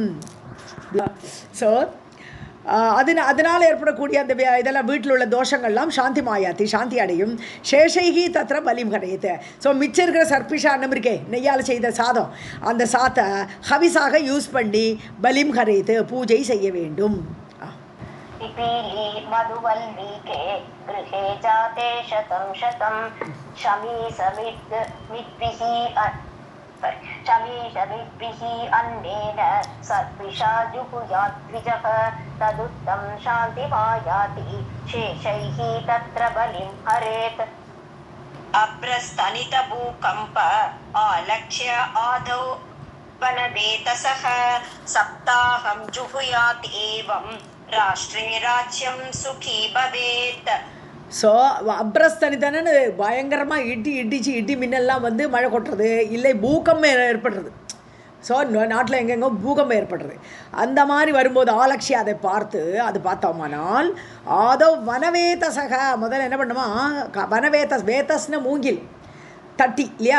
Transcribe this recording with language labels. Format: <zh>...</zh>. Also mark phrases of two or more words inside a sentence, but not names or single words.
<ta>ஸோ அதனால் ஏற்படக்கூடிய அந்த இதெல்லாம் வீட்டில் உள்ள தோஷங்கள்லாம்</ta> <sa>शान्तिम् आयाति,</sa> <ta>சாந்தி அடையும்.</ta> <sa>शेषैः तत्र बलिं हरेत्.</sa> <ta>ஸோ மிச்சம் இருக்கிற சர்பிஷா அன்னம் இருக்கே, நெய்யால் செய்த சாதம், அந்த சாத்தை ஹவிஸாக யூஸ் பண்ணி</ta> <sa>बलिं हरेत्</sa> <ta>பூஜை செய்ய வேண்டும்.</ta> <sa>पिपीली मधुवल्मीके गृहे जाते शतं शतं शमी समिद्भिः अन्नेन सर्पिषा जुहुयात् द्विजः तदुत्तं शान्तिमायाति शेषैः तत्र बलिं हरेत्. अप्रस्तनितभूकम्प आलक्ष्य आदौ वनवेतसः सप्ताहं जुहुयात् एवं राष्ट्रे राज्यं सुखी भवेत्.</sa> <ta>ஸோ அப்ரஸ்தனிதானு பயங்கரமாக இடி மின்னெல்லாம் வந்து மழை கொட்டுறது, இல்லை பூகம்பம் ஏற்படுறது. ஸோ நாட்டில் எங்கெங்கோ பூகம்பம் ஏற்படுறது. அந்த மாதிரி வரும்போது ஆலக்ஷி அதை பார்த்து அது பார்த்தோமானால்</ta> <sa>आदौ वनवेतसः</sa> <ta>முதல்ல என்ன பண்ணுமா, வேதஸ்னு மூங்கில் தட்டி இல்லையா.</ta>